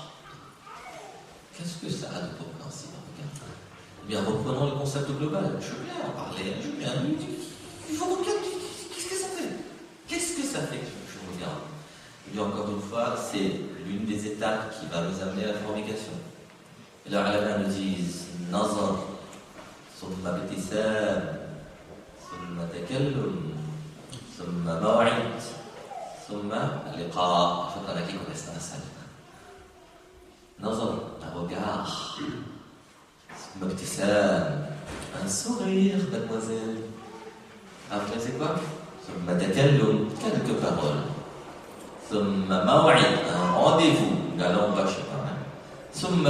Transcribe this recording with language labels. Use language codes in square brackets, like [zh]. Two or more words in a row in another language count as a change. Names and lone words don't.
[fr] Qu'est-ce que ça a de compréhensible? Eh bien, reprenons le concept global. Je veux bien en parler, je veux bien. Il faut regarder. Qu'est-ce que ça fait? Qu'est-ce que ça fait que je regarde? Eh bien, encore une fois, c'est l'une des étapes qui va nous amener à la fornication. Et là, les nous disent [ar] نظر، ثم ابتسام، ثم تكلم، ثم موعد، ثم لقاء. [fr] Il faut qu'on a qui connaisse dans la salle. Nazar, un regard, un sourire, mademoiselle. Après, c'est quoi? Quelques paroles. Un rendez-vous, la langue va, je sais pas.